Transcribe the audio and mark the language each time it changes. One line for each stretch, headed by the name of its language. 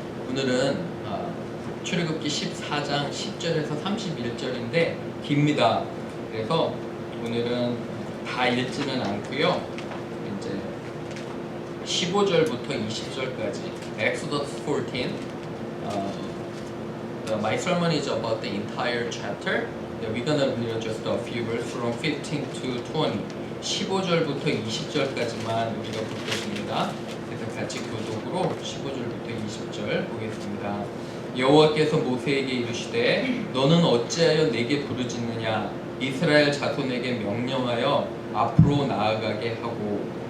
Korean: 오늘은 출애굽기 14장 10절에서 31절인데 깁니다. 그래서 오늘은 다 읽지는 않고요. 이제 15절부터 20절까지
English: Exodus 14. My sermon is about the entire chapter. We're gonna read just a few verses from 15 to 20.
Korean: 15절부터 20절까지만 우리가 볼 것입니다. 그래서 같이 교독으로 15절부터 20절 보겠습니다. 여호와께서 모세에게 이르시되 너는 어찌하여 내게 부르짖느냐 이스라엘 자손에게 명령하여 앞으로 나아가게 하고